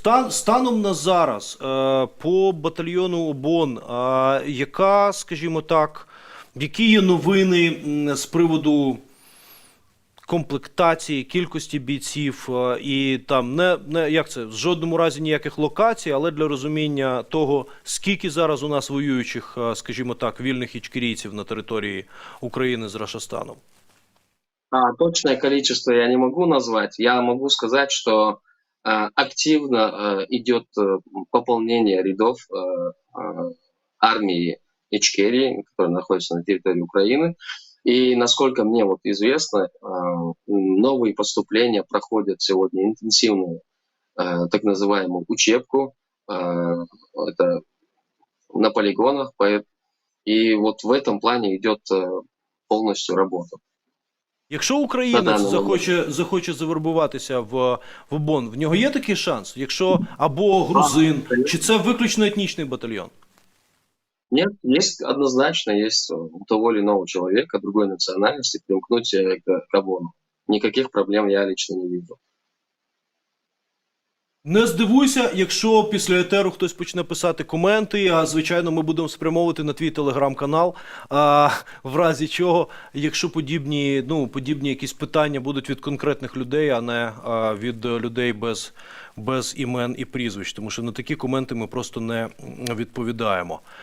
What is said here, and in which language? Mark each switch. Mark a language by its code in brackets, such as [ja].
[uk] Станом на зараз, по батальйону ОБОН, яка, скажімо так, які є новини з приводу комплектації, кількості бійців і там в жодному разі ніяких локацій, але для розуміння того, скільки зараз у нас воюючих, скажімо так, вільних ічкерійців на території України з Рашастаном? [ru] Точное количество я не могу назвать. Я могу сказать, что активно идет пополнение рядов армии Ичкерии, которая находится на территории Украины. И, насколько мне известно, новые поступления проходят сегодня интенсивную так называемую учебку. Это на полигонах. И вот в этом плане идет полностью работа. [uk] Якщо українець захоче завербуватися в ОБОН, в нього є такий шанс? Якщо або грузин, чи це виключно етнічний батальйон? [ru] Нет, есть однозначно, есть у того или иного человека другой национальности примкнуть к ОБОНу. Никаких проблем я лично не вижу. [uk] Не здивуйся, якщо після етеру хтось почне писати коменти, а звичайно ми будемо спрямовувати на твій телеграм-канал, в разі чого, якщо подібні якісь питання будуть від конкретних людей, а не від людей без імен і прізвищ, тому що на такі коменти ми просто не відповідаємо.